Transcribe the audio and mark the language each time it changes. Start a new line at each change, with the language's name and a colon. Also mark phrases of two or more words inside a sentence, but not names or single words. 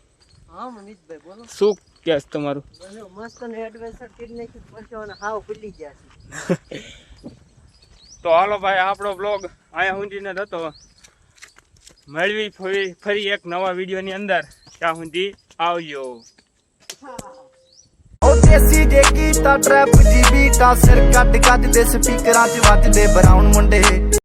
Gujarati: હા મિતભાઈ બોલો શું કહેશ તમારું? મસ્ત ને એડવેન્ચર કરી નાખ્યું પછી હાવ ભૂલી ગયા છે. તો હાલો ભાઈ આપણો બ્લોગ અહીંયા સુધીને જ હતો. મળવી ફરી એક નવા વિડીયોની અંદર. ત્યાં સુધી આવજો.
Punjabi: ਦੇਸੀ ਜੇ ਕੀਤਾ ਟਰੈਪ ਜੀ ਬੀਟਾਂ ਸਿਰ ਕੱਟ ਕੱਜ ਦੇ ਸਪੀਕਰਾਂ 'ਚ ਵੱਜਦੇ ਬਰਾਊਨ ਮੁੰਡੇ